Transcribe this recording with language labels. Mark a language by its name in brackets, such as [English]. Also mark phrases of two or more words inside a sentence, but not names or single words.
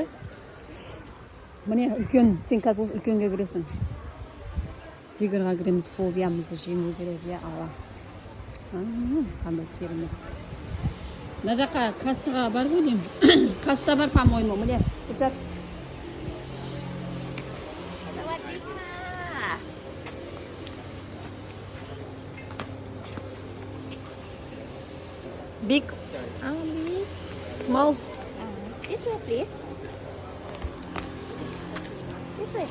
[Kazakh] Міне үлкен, сен қазір осы үлкенге кіресің. Тигрға кіреміз, фобиямызды жеңу керек, [Arabic] يا الله. [Kazakh] Қандай керемет. Мына жаққа кассаға бар ғой деймін. Касса бар, по-моему, міне. Құжат. [English] Big, Big. small. This way, please. This way.